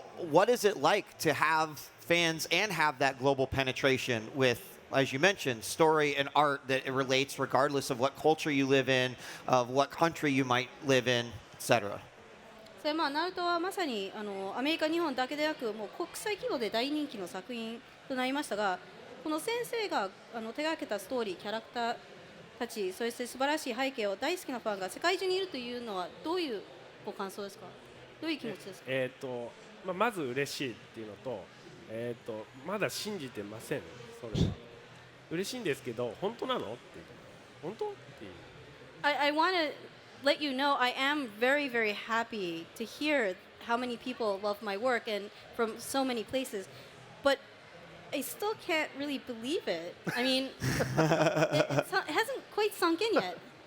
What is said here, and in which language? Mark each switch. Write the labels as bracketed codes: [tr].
[en] What is it like to have fans and have that global penetration with, as you mentioned, story and art that it relates regardless of what culture you live in, of what country you might live in, etc.? [ja] それナルトはまさにアメリカ、日本だけでなくもう国際規模で大人気の作品となりましたが、この先生が手がけたストーリー、キャラクターたち、そして素晴らしい背景を大好きなファンが世界中にいるというのはどういうご感想ですか？どういう気持ちですか？まず嬉しいっていうのと、まだ信じてません。それは嬉しいんですけど、本当なのって本当っていう。 [en] I want to let you know I am very, very happy to hear how many people love my work and from so many places, but I still can't really believe it. I mean, it hasn't quite sunk in yet.